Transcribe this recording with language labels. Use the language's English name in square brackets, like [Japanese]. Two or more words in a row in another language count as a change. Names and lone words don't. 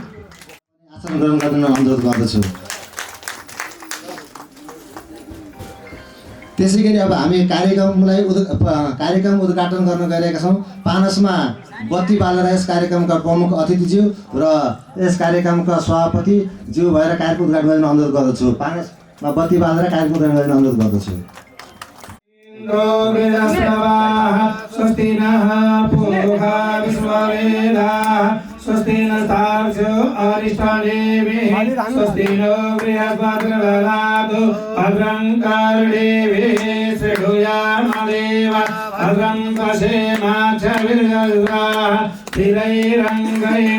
[Nepali] आसन ग्रहण गर्न अनुरोध गर्दछु। त्यसै गरी अब हामी कार्यक्रम उद्घाटन गर्न गइरहेका छौँ। पानसमा बत्ती बालेर यस कार्यक्रमका प्रमुख अतिथिज्यू र यस कार्यक्रमका सभापतिज्यू भएर कार्यक्रम उद्घाटन गर्न अनुरोध गर्दछु। पानसमा बत्ती बालेर कार्यक्रम उद्घाटन गर्न अनुरोध गर्दछु। [Sanskrit] स्वस्ति नः पूर्वा विश्ववेदाः स्वस्ति नस्तार्क्ष्यो अरिष्टनेमिः स्वस्ति नो बृहस्पतिर्दधातु भद्रं कर्णेभिः शृणुयामदेव भद्रं पश्येमाक्षभिर्यजत्राः स्थिरैरङ्गैः